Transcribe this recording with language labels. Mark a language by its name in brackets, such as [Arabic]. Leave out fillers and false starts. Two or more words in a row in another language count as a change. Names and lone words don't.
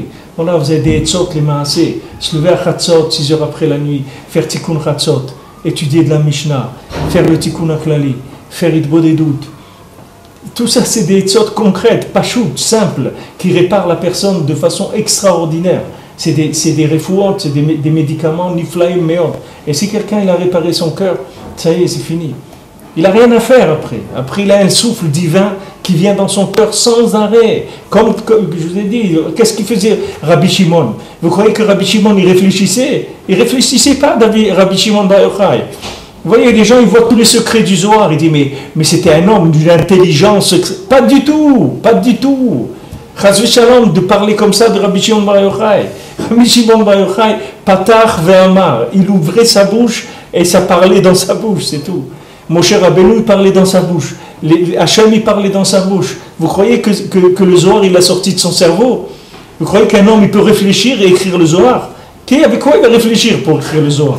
[French] Voilà, vous avez des Etzot, les Maaseh, se lever à Chatzot, 6 heures après la nuit, faire [Hebrew] תיקון חצות, [French] étudier de la Mishnah, faire le Tikkun HaKlali, faire Idbodedut. Tout ça, c'est des etzot concrètes, pachout, simples, qui réparent la personne de façon extraordinaire. C'est des refouot, c'est des médicaments, [Hebrew] נפלאים, מאוד. [French] Et si quelqu'un il a réparé son cœur, ça y est, c'est fini. Il n'a rien à faire après. Après, il a un souffle divin qui vient dans son cœur sans arrêt. Comme je vous ai dit, qu'est-ce qu'il faisait Rabbi Shimon? Vous croyez que Rabbi Shimon, il réfléchissait? Il ne réfléchissait pas, Rabbi Shimon Bar Yochai. Vous voyez, les gens, ils voient tous les secrets du Zohar. Ils disent, mais c'était un homme d'une intelligence. Pas du tout, pas du tout. [Hebrew] חס ושלום, [French] de parler comme ça de Rabbi Shimon Bar Yochai. Rabbi Shimon Bar Yochai, [Hebrew] פתח ואמר. [French] Il ouvrait sa bouche et ça parlait dans sa bouche, c'est tout. Moshe Rabbeinu, il parlait dans sa bouche. Hachem, il parlait dans sa bouche. Vous croyez que le Zohar, il a sorti de son cerveau? Vous croyez qu'un homme, il peut réfléchir et écrire le Zohar? Avec quoi il va réfléchir pour écrire le Zohar?